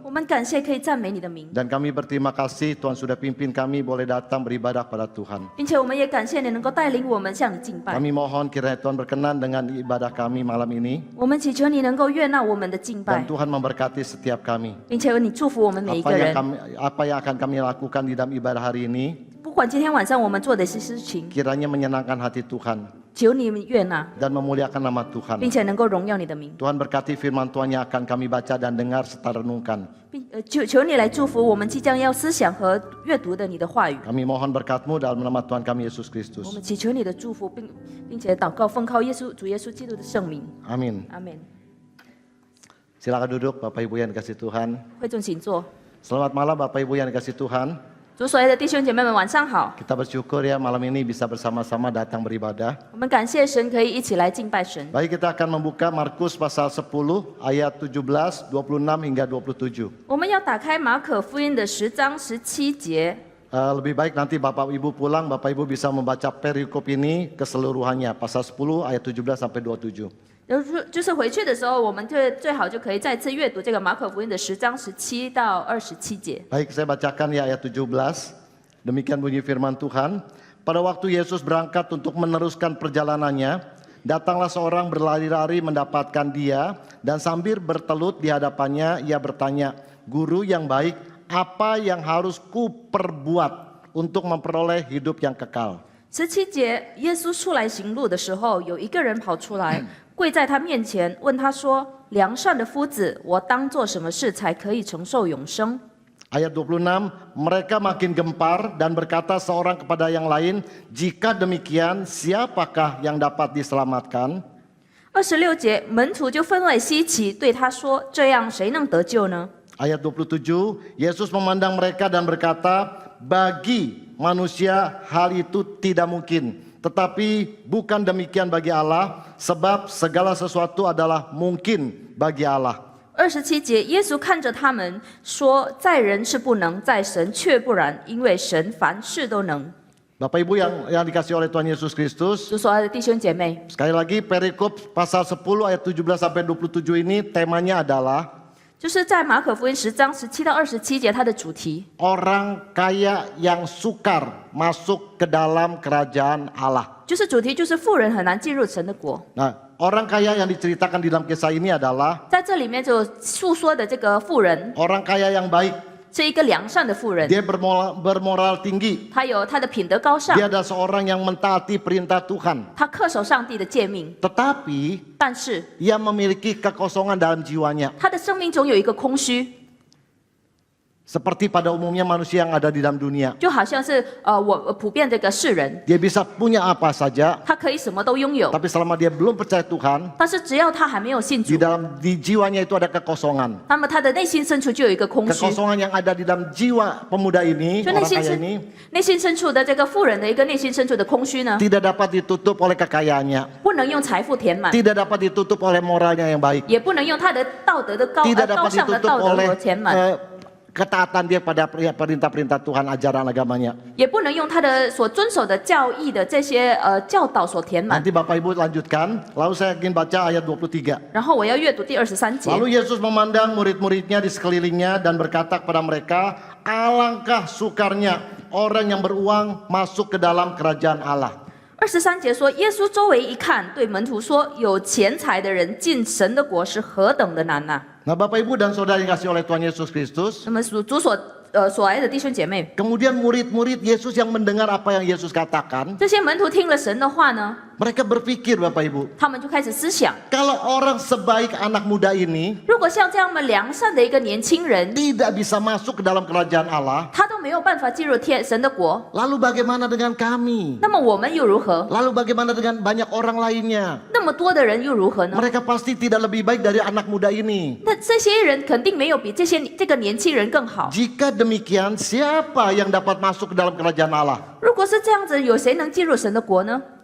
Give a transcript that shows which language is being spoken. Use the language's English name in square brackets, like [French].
[Chinese] 我们感谢可以赞美你的名， [Indonesian] Dan kami berterima kasih Tuhan sudah pimpin kami boleh datang beribadah pada Tuhan. [Chinese] 并且我们也感谢你能够带领我们向你敬拜。 [Indonesian] Kami mohon kiranya Tuhan berkenan dengan ibadah kami malam ini. [Chinese] 我们祈求你能够悦纳我们的敬拜 [Indonesian] Dan，Tuhan memberkati setiap kami. [Chinese] 并且你祝福我们每一个 [Indonesian] Apa [Chinese] 人。 [Indonesian] yang akan kami lakukan di dalam ibadah hari ini, [Chinese] 不管今天晚上我们做的是事情， [Indonesian] kiranya menyenangkan hati Tuhan [Chinese] 求你们悦纳， [Indonesian] dan memuliakan nama Tuhan. [Chinese] 并且能够荣耀你的名， [Indonesian] Tuhan berkati firman Tuhan yang akan kami baca dan dengar serta renungkan. [Chinese] 求你来祝福我们即将要思想和阅读的你的话语。 [Indonesian] Kami mohon berkat-Mu dalam nama Tuhan kami Yesus [Chinese] 我 [Indonesian] Kristus. [Chinese] 们祈求你的祝福，并且祷告，奉靠主耶稣基督的圣名， [Indonesian] Amin. [Chinese] 阿门。 [Indonesian] Silakan duduk Bapak Ibu yang dikasih Tuhan. [Chinese] 会众请坐。 [Indonesian] Selamat malam Bapak Ibu yang dikasih Tuhan. [Chinese] 主所爱的弟兄姐妹们，晚上好。 [Indonesian] Kita bersyukur ya malam ini bisa bersama-sama datang beribadah. [Chinese] 我们感谢神可以一起来敬拜神。 [Indonesian] Baik, kita akan membuka Markus pasal 10 ayat 17, 26 hingga 27. [Chinese] 我们要打开马可福音的10章17节。 [Indonesian] Lebih baik nanti Bapak Ibu pulang, Bapak Ibu bisa membaca perikop ini keseluruhannya, pasal 10 ayat 17 sampai 27. [Chinese] 就是回去的时候，我们最好就可以再次阅读这个马可福音的10章17到27节。 [Indonesian] Baik, saya bacakan ya ayat 17. Demikian bunyi firman Tuhan. Pada waktu Yesus berangkat untuk meneruskan perjalanannya, datanglah seorang berlari-lari mendapatkan dia, dan sambil bertelut di hadapannya, ia bertanya, "Guru yang baik, apa yang harus kuperbuat untuk memperoleh hidup yang kekal?" [Chinese] 17节，耶稣出来行路的时候，有一个人跑出来，跪在他面前，问他说：“良善的夫子，我当做什么事才可以承受永生？” [Indonesian] Ayat 26, mereka makin gempar dan berkata seorang kepada yang lain, "Jika demikian, siapakah yang dapat diselamatkan?" [Chinese] 26节，门徒就分外稀奇，对他说：“这样谁能得救呢？” [Indonesian] Ayat 27, Yesus memandang mereka dan berkata, "Bagi manusia hal itu tidak mungkin, tetapi bukan demikian bagi Allah, sebab segala sesuatu adalah mungkin bagi Allah." [Chinese] 27节，耶稣看着他们说：“在人是不能，在神却不然，因为神凡事都能。” [Indonesian] Bapak Ibu yang dikasih oleh Tuhan Yesus Kristus, [Chinese] 主所爱的弟兄姐妹， [Indonesian] sekali lagi perikop pasal 10 ayat 17 sampai 27 ini temanya adalah [Chinese] 就是在马可福音10章17到27节，它的主题 [Indonesian] orang kaya yang sukar masuk ke dalam kerajaan Allah. [Chinese] 就是富人很难进入神的国。 [Indonesian] Nah, orang kaya yang diceritakan di dalam kisah ini adalah [Chinese] 在这里面就诉说的这个富人 [Indonesian] orang kaya yang baik. [Chinese] 是一个良善的富人， [Indonesian] Dia bermoral tinggi. [Chinese] 他有他的品德高尚， [Indonesian] Dia adalah seorang yang mentaati perintah Tuhan. [Chinese] 他恪守上帝的诫命， [Indonesian] Tetapi [Chinese] 但是 [Indonesian] ia memiliki kekosongan dalam jiwanya. [Chinese] 他的生命中有一个空虚， [Indonesian] Seperti pada umumnya manusia yang ada di dalam dunia. [Chinese] 就好像是我普遍这个世人， [Indonesian] Dia bisa punya apa saja, [Chinese] 他可以什么都拥有， [Indonesian] tapi selama dia belum percaya Tuhan, [Chinese] 但是只要他还没有信主 [Indonesian] di jiwanya itu ada kekosongan. [Chinese] 那么他的内心深处就有一个空虚。 [Indonesian] Kekosongan yang ada di dalam jiwa pemuda ini, [Chinese] 就 [Indonesian] orang kaya ini, [Chinese] 内心深处的这个富人的一个内心深处的空虚呢， [Indonesian] tidak dapat ditutup oleh kekayaannya, [Chinese] 不能用财富填满， [Indonesian] tidak dapat ditutup oleh moralnya yang baik, [Chinese] 也不能用他的道德的高 [Indonesian] tidak dapat [Chinese] 尚的 [Indonesian] ditutup [Chinese] 道德 [Indonesian] oleh [Chinese] 和填满， [Indonesian] ketaatan dia pada perintah-perintah Tuhan, ajaran agamanya. [Chinese] 也不能用他的所遵守的教义的这些教导所填满。 [Indonesian] Nanti Bapak Ibu lanjutkan, lalu saya ingin baca ayat 23. [Chinese] 然后我要阅读第23节。 [Indonesian] Lalu Yesus memandang murid-muridnya di sekelilingnya dan berkata kepada mereka, "Alangkah sukarnya orang yang beruang masuk ke dalam kerajaan Allah." [Chinese] 23节说，耶稣周围一看，对门徒说：“有钱财的人进神的国是何等的难呐、 [Indonesian] Nah Bapak Ibu dan Saudara yang kasih oleh Tuhan Yesus Kristus, [Chinese] 那么主所爱的弟兄姐妹， [Indonesian] kemudian murid-murid Yesus yang mendengar apa yang Yesus katakan, [Chinese] 这些门徒听了神的话呢， [Indonesian] mereka berpikir Bapak Ibu, [Chinese] 他们就开始思想： [Indonesian] kalau orang sebaik anak muda ini [Chinese] 如果像这样良善的一个年轻人， [Indonesian] tidak bisa masuk ke dalam kerajaan Allah, [Chinese] 他都没有办法进入神的国， [Indonesian] lalu bagaimana dengan kami? [Chinese] 那么我们又如何？ [Indonesian] Lalu bagaimana dengan banyak orang lainnya? [Chinese] 那么多的人又如何呢？ [Indonesian] Mereka pasti tidak lebih baik dari anak muda ini. [Chinese] 那这些人肯定没有比这个年轻人更好。 [Indonesian] Jika demikian, siapa yang dapat masuk ke dalam kerajaan Allah? [Chinese] 如果是这样子，有谁能进入神的国呢？